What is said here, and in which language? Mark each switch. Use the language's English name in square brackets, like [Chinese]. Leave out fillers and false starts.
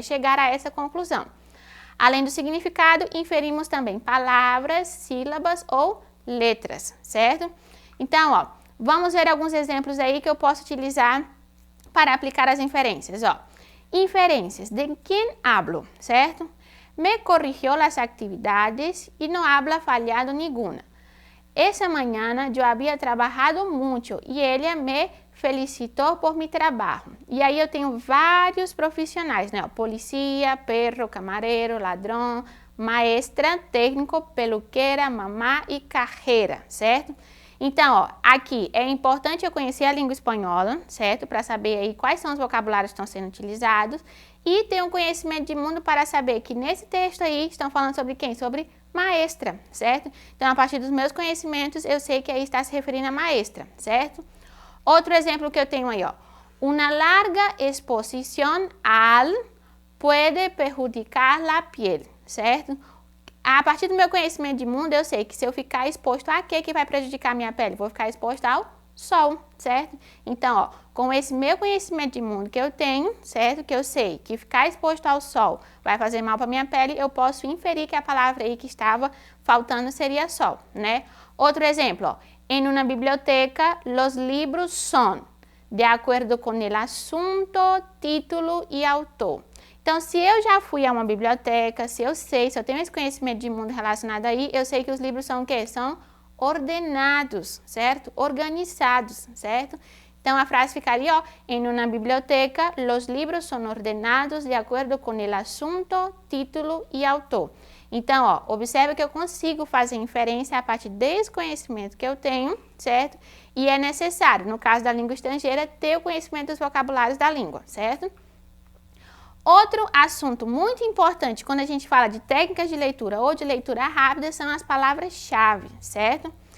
[Portuguese] Chegar a essa conclusão. Além do significado, inferimos também palavras, sílabas ou letras, certo? Então, ó, vamos ver alguns exemplos aí que eu posso utilizar para aplicar as inferências, ó. [Spanish] Inferências. ¿De quién hablo? ¿Certo? Me corrigió las actividades y no habla fallado ninguna. Esa mañana yo había trabajado mucho y ella me felicitó por mi trabajo. [Portuguese] E aí eu tenho vários profissionais, né? Policia, perro, camareiro, ladrão, maestra, técnico, peluqueira, mamá e carreira, certo? Então, ó, aqui é importante eu conhecer a língua espanhola, certo? Para saber aí quais são os vocabulários que estão sendo utilizados e ter um conhecimento de mundo para saber que nesse texto aí estão falando sobre quem? Sobre maestra, certo? Então, a partir dos meus conhecimentos, eu sei que aí está se referindo a maestra, certo? Outro exemplo que eu tenho aí, ó. [Spanish] Una larga exposición al puede perjudicar la piel, certo? [Portuguese] A partir do meu conhecimento de mundo, eu sei que se eu ficar exposto a que vai prejudicar a minha pele? Vou ficar exposto ao sol, certo? Então, ó, com esse meu conhecimento de mundo que eu tenho, certo? Que eu sei que ficar exposto ao sol vai fazer mal para minha pele, eu posso inferir que a palavra aí que estava faltando seria sol, né? Outro exemplo, ó. [Spanish] En una biblioteca, los libros son de acuerdo con el asunto, título e autor. [Portuguese] Então, se eu já fui a uma biblioteca, se eu tenho esse conhecimento de mundo relacionado aí, eu sei que os livros são o quê? São ordenados, certo? Organizados, certo? Então, a frase ficaria, ó, en una biblioteca, los libros son ordenados de acuerdo con el asunto, título e autor. Então, ó, observa que eu consigo fazer inferência a partir desse conhecimento que eu tenho, certo? E é necessário, no caso da língua estrangeira, ter o conhecimento dos vocabulários da língua, certo? Outro assunto muito importante quando a gente fala de técnicas de leitura ou de leitura rápida são as palavras-chave, certo?